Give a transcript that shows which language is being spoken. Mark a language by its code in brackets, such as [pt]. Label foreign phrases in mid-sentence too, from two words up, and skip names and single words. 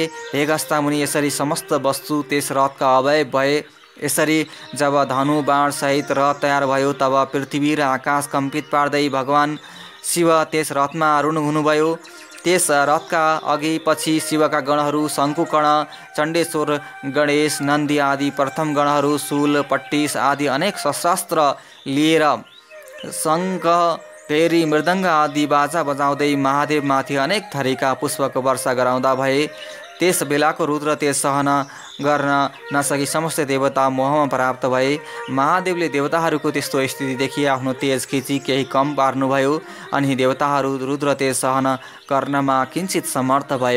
[ne] हे गस्ता मुनि, यसरी समस्त वस्तु त्यस रथका अवयव भए। यसरी जब धनु बाण सहित रथ तयार भयो तब पृथ्वी र आकाश कम्पित पार्दै भगवान् शिव त्यस रथमा आरूढ हुनुभयो। त्यस रथका अघि पछि शिवका गणहरू शङ्कुकर्ण, चण्डेश्वर, गणेश, नन्दी आदि प्रथम गणहरू शूल, पट्टिस आदि अनेक शस्त्रास्त्र लिएर शङ्ख, भेरी, मृदङ्ग आदि बाजा बजाउँदै महादेवमाथि अनेक थरीका पुष्पको वर्षा गराउँदा भए। त्यस बेलाको रुद्र तेज सहन गर्न नसकी समस्त देवता मोहमा प्राप्त भए। महादेवले देवताहरूको त्यस्तो स्थिति देखि आफ्नो तेज खिची केही कम पार्नुभयो, अनि देवताहरू रुद्र तेज सहन गर्नमा किञ्चित समर्थ भए।